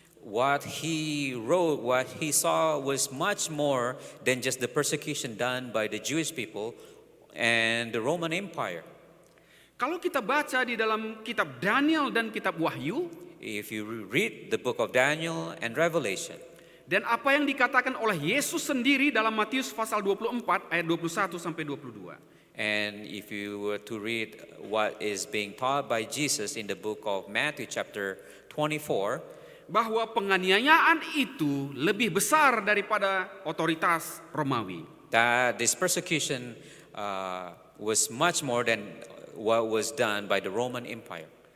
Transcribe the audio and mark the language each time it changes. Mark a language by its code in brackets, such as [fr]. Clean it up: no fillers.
[en] what he wrote, what he saw was much more than just the persecution done by the Jewish people and the Roman Empire. [id] Kalau kita baca di dalam kitab Daniel dan kitab Wahyu, [en] If you read the book of Daniel and Revelation, [id] dan apa yang dikatakan oleh Yesus sendiri dalam Matius pasal 24 ayat 21 sampai 22. [en] and if you were to read what is being taught by Jesus in the book of Matthew chapter 24, [id] Bahwa penganiayaan itu lebih besar daripada otoritas Romawi. [en] that this persecution was much more than what was done by the Roman Empire.